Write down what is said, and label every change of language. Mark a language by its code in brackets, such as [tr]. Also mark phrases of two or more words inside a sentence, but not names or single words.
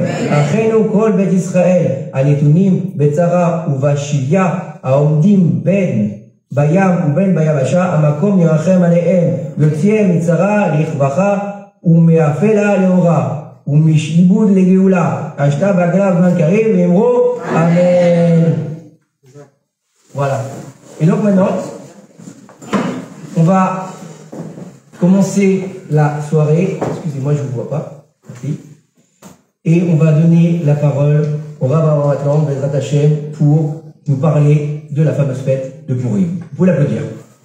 [he] אחינו כל בית ישראל הנתונים בצרה ובשביה, העומדים בין בים ובין ביבשה, המקום ירחם עליהם, ויוציאם מצרה לרווחה ומאפלה לאורה, ומשעבוד לגאולה, השתה בעגלה בזמן קריב, ואמרו אמן. [fr] Voilà. Et donc maintenant, on va commencer la soirée. Excusez-moi, je ne vous vois pas. Merci. Et on va donner la parole au Rav maintenant, [he] בעזרת השם, [fr] pour nous parler de la fameuse fête de Purim.